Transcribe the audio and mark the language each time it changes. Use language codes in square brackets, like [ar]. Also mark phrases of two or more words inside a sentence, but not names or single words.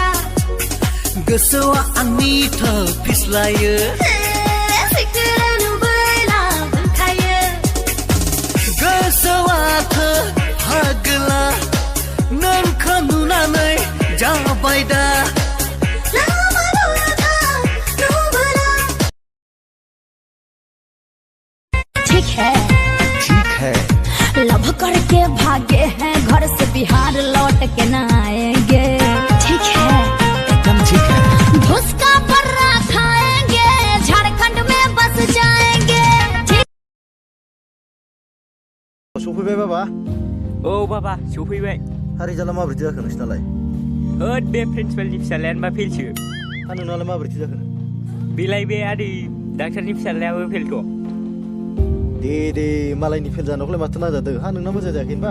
[brx] गोसोआ आंनि फिस्लायो सिखोला नुबोला बुंखायो गोसोआ फागोला नोंखौ नुनानै जाबाय दा [hi] ठीक है लव करके भागे हैं घर से बिहार लौट के न आएंगे ठीक है एकदम ठीक है घुस का पर्रा खाएंगे झारखंड में बस जाएंगे [brx] सफैबाय बाबा औ बाबा सफैबाय हारि जाला माबोरैथो जाखो नोंसिनालाय होद बे प्रिन्सिपालनि फिसालायानो मा फेलसो हा नोंनालाय माबोरैथो जाखो बिलाय बे आदै डाक्टारनि फिसालायाबो फेलथ' दे मालायनि फेल जानायखौलाय माथो नाजादों हा नोंना मोजां जायाखै होनबा